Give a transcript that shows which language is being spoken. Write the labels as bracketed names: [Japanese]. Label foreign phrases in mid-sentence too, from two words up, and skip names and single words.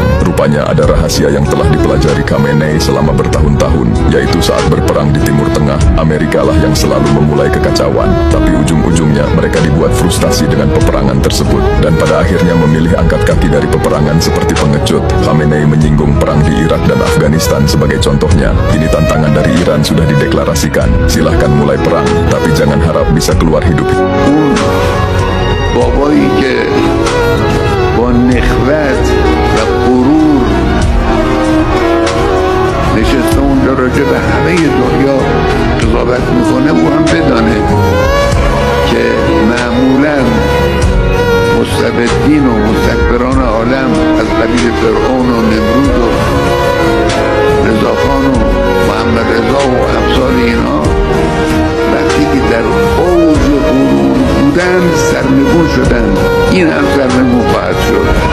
[Indonesian] Rupanya ada rahasia yang telah dipelajari Khamenei selama bertahun-tahun, yaitu saat berperang di Timur Tengah, Amerika lah yang selalu memulai kekacauan, tapi ujung-ujungnya mereka dibuat frustasi dengan peperangan tersebut, dan pada akhirnya memilih angkat kaki dari peperangan seperti pengecut. Khamenei menyinggung perang di Irak dan Afghanistan sebagai contohnya. Kini tantangan dari Iran sudah dideklarasikan, silahkan mulai perang, tapi jangan harap bisa keluar hidup. [Persian] بابایی که با نخوت و غرور نشسته اونجا راجع به همه دنیا قضاوت میکنه، او هم بدانه که معمولا مستبدین و مستکبران عالم از قبیل فرعون و نمرود و رضاخان و محمد رضا و امثال اینا وقتی که در اوج غرور بودن سرنگون شدن، این هم سرنگون خواهد شد.